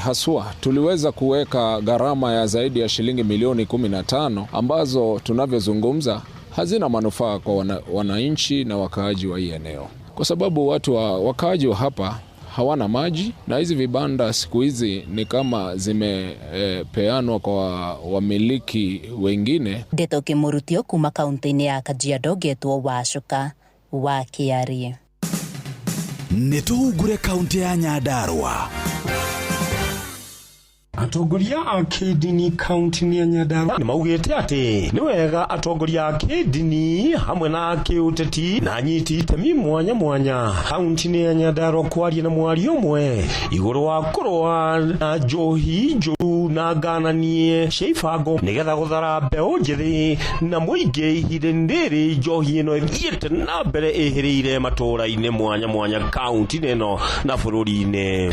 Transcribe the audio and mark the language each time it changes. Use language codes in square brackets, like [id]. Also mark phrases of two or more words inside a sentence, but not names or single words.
[sw] haswa tuliweza kuweka gharama ya zaidi ya shilingi milioni 15 ambazo tunavyozungumza hazina manufaa kwa wananchi na wakaaji wa hii eneo, kwa sababu wakaaji wa hapa hawana maji, na hizi vibanda siku hizi ni kama zimepeanwa kwa wamiliki wengine. [ki] Ndeto Kĩmũrutio kuma kaunti-inĩ ya Kajiado getwo Wacuka wa Kiarie. Nĩ tũhungũre kaunti ya Nyandarua. Atongoria a kĩndini kaunti-inĩ ya Nyandarua nimaugĩte atĩ nĩ wega atongoria a kĩndini hamwe na kĩũteti na anyiti itemi mwanya mwanya kaunti-inĩ ya Nyandarua kwaria na mwario ũmwe igũrũ wa kũrũa na njohi njũru na ngananie cia ibango nĩgetha gũthara mbeũ njĩthĩ na mũingĩ ihinda rĩrĩ njohi ĩno ĩthiĩte na mbere ĩhĩrĩire matũũra-inĩ mwanya mwanya kaunti-inĩ ĩno na bũrũri-inĩ.